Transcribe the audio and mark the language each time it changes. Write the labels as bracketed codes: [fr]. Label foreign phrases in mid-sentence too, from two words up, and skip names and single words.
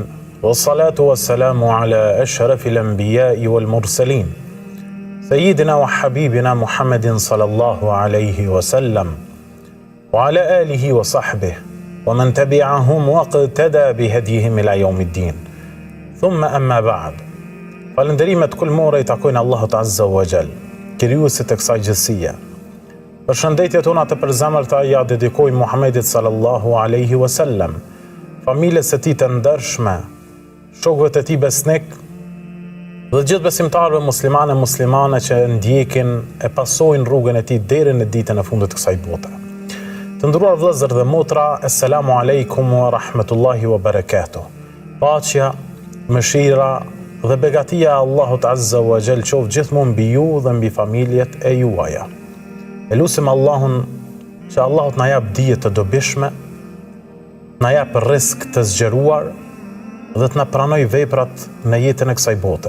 [ar] والصلاة والسلام على أشرف الأنبياء والمرسلين. سيدنا وحبيبنا محمد صلى الله عليه وسلم. وعلى آله وصحبه ومن تبعهم واقتدى بهديهم إلى يوم الدين. ثم أما بعد. [sq] Falënderimet kulmore I takojnë Allahut [ar] عز وجل, [sq] krijuesit të kësaj gjësie. Përshëndetjet tona të përzemërta ja dedikojmë Muhammedit [ar] صلى الله عليه وسلم, [sq] familjes së tij të ndershme, shokëve të tij besnik dhe gjithë besimtarëve muslimane që ndjekin e pasojnë rrugën e tij deri në ditën e fundit të kësaj bote. Të nderuar vëllezër dhe motra, [ar] السلام عليكم ورحمة الله وبركاته. [sq] Paqja, mëshira dhe begatia e Allahut [ar] عز وجل [sq] qoftë gjithmonë mbi ju dhe mbi familjet e juaja. E lusim Allahun që Allahut na jap dije të dobishme, na jap rrezik të zgjeruar dhe të na pranoj veprat në jetën e kësaj bote.